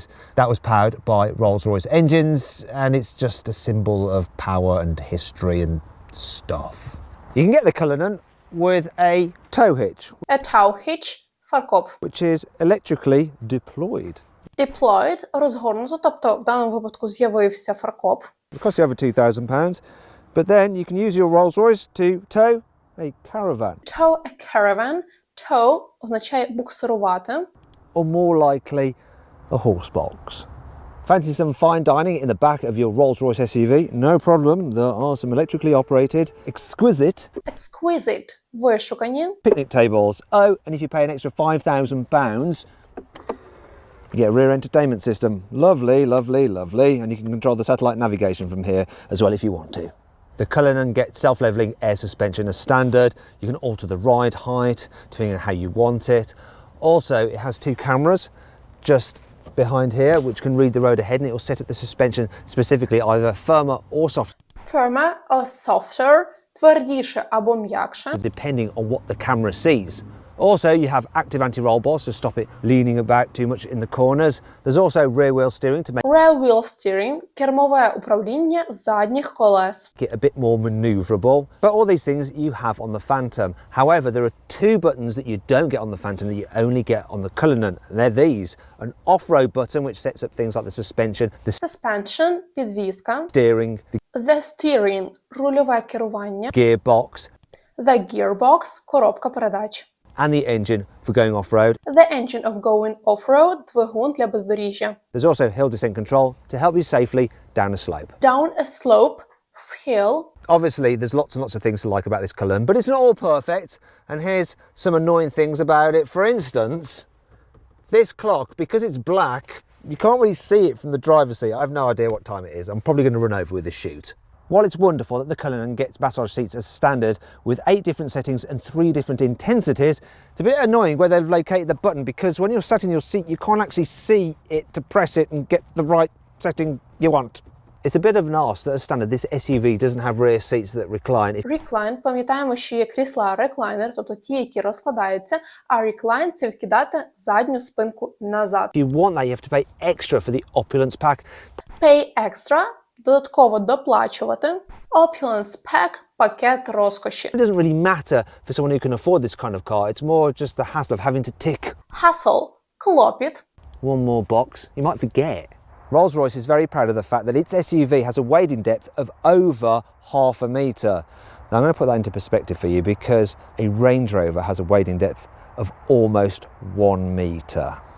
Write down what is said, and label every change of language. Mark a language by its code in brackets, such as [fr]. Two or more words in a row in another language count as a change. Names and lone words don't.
[en] That was powered by Rolls-Royce engines, and it's just a symbol of power and history and stuff. You can get the Cullinan with a tow hitch, A tow hitch – фаркоп. which is electrically deployed. Deployed – [uk] розгорнуто, тобто в даному випадку з'явився фаркоп. [en] It costs you over £2,000, but then you can use your Rolls-Royce to tow a caravan. Tow a caravan. Tow [uk] означає буксирувати. [en] Or more likely, a horse box. Fancy some fine dining in the back of your Rolls-Royce SUV? No problem, there are some electrically operated, exquisite [uk] Exquisite – вишукані. [en] picnic tables. Oh, and if you pay an extra £5,000, you get a rear entertainment system. Lovely, lovely, lovely. And you can control the satellite navigation from here as well if you want to. The Cullinan gets self-leveling air suspension as standard. You can alter the ride height depending on how you want it. Also, it has 2 cameras just behind here which can read the road ahead, and it will set up the suspension specifically either firmer or softer, Firmer or softer – [uk] твердіше або м'якше. [en] depending on what the camera sees. Also, you have active anti-roll bars to stop it leaning about too much in the corners. There's also rear wheel steering to make Rear wheel steering – [uk] кермове управління задніх колес. [en] it a bit more manoeuvrable. But all these things you have on the Phantom. However, there are 2 buttons that you don't get on the Phantom that you only get on the Cullinan. And they're these: an off-road button which sets up things like the suspension, the [uk] Suspension – підвізка. [en] steering, the The steering – [uk] рульове керування. [en] gearbox, The gearbox – [uk] коробка передач. [en] and the engine for going off-road. The engine of going off-road – [uk] двигун для бездоріжжя. [en] There's also hill descent control to help you safely down a slope. Down a slope – схил. Obviously, there's lots and lots of things to like about this Cullinan, but it's not all perfect. And here's some annoying things about it. For instance, this clock, because it's black, you can't really see it from the driver's seat. I have no idea what time it is. I'm probably going to run over with this shoot. While it's wonderful that the Cullinan gets massage seats as standard with 8 different settings and 3 different intensities, it's a bit annoying where they've located the button, because when you're sat in your seat you can't actually see it to press it and get the right setting you want. It's a bit of an arse that as standard this SUV doesn't have rear seats that recline. Recline – [uk] пам'ятаємо, що є крісла recliner, тобто ті, які розкладаються, а recline – це відкидати задню спинку назад. [en] If you want that, you have to pay extra for the opulence pack. Pay extra – [uk] додатково доплачувати. [en] Opulence pack – [uk] пакет розкоші. [en] It doesn't really matter for someone who can afford this kind of car. It's more just the hassle of having to tick [uk] Hassle – клопіт. [en] one more box. You might forget. Rolls-Royce is very proud of the fact that its SUV has a wading depth of over ½ a metre. Now I'm going to put that into perspective for you, because a Range Rover has a wading depth of almost 1 metre.